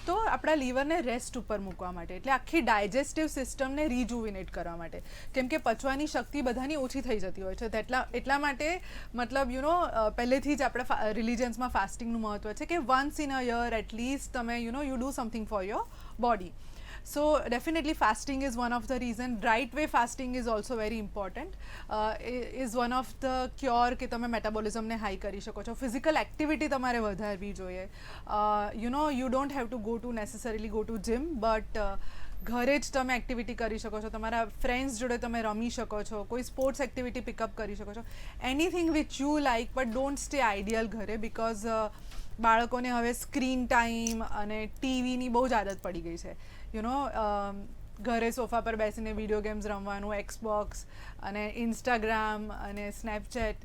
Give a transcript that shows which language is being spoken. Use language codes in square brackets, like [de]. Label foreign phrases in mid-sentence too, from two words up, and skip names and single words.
[gu] તો આપણા લીવરને રેસ્ટ ઉપર મૂકવા માટે, એટલે આખી [en] digestive system [gu] રિજુવિનેટ કરવા માટે. કેમ કે પચવાની શક્તિ બધાની ઓછી થઈ જતી હોય છે. એટલા માટે મતલબ પહેલેથી જ આપણા રિલિજન્સમાં ફાસ્ટિંગનું મહત્ત્વ છે કે [en] once in a year atleast [gu] તમે [en] you do something for your body. So definitely fasting is one of the reason. Right way fasting is also very important. Is one of the cure [gu] કે તમે મેટાબોલિઝમને હાઈ કરી શકો છો. [en] physical activity [gu] તમારે વધારવી જોઈએ. [en] You don't have to go to necessarily go to gym, but [gu] ઘરે જ તમે એક્ટિવિટી કરી શકો છો. તમારા ફ્રેન્ડ્સ જોડે તમે રમી શકો છો, કોઈ [en] sports activity pickup [gu] કરી શકો છો. [en] anything which you like, but don't stay ideal [gu] ઘરે, બિકોઝ બાળકોને હવે [en] screen time [gu] અને ટીવીની બહુ જ આદત પડી ગઈ છે. ઘરે સોફા પર બેસીને [en] video games [gu] રમવાનું, એક્સબોક્સ અને ઇન્સ્ટાગ્રામ અને સ્નેપચેટ.